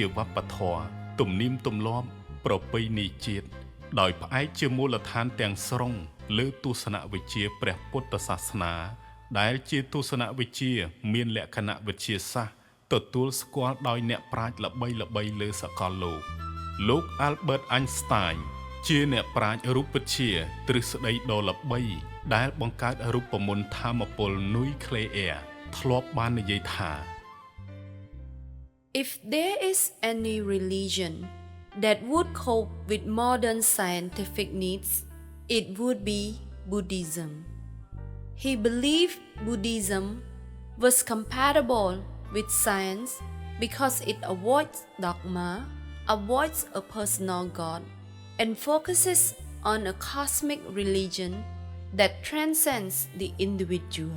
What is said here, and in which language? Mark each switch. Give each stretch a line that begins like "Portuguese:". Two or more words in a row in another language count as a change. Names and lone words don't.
Khmer: វប្បធម៌ទំនៀមទម្លាប់ប្រពៃណីជាតិដោយផ្អែកជាមូលដ្ឋានទាំងស្រុងលើទស្សនវិជ្ជាព្រះពុទ្ធសាសនាដែលជាទស្សនវិជ្ជាមានលក្ខណៈវិទ្យាសាស្ត្រទទួលស្គាល់ដោយអ្នកប្រាជ្ញល្បីៗលើសកលលោក Albert Einstein ជាអ្នកប្រាជ្ញរូបវិទ្យាទ្រឹស្ដីដ៏ល្បីដែលបង្កើតរូបមន្តថាមពលនុយក្លេអ៊ែរធ្លាប់បាននិយាយថា
English: If there is any religion that would cope with modern scientific needs, it would be Buddhism. He believed Buddhism was compatible with science because it avoids dogma, avoids a personal God, and focuses on a cosmic religion that transcends the individual.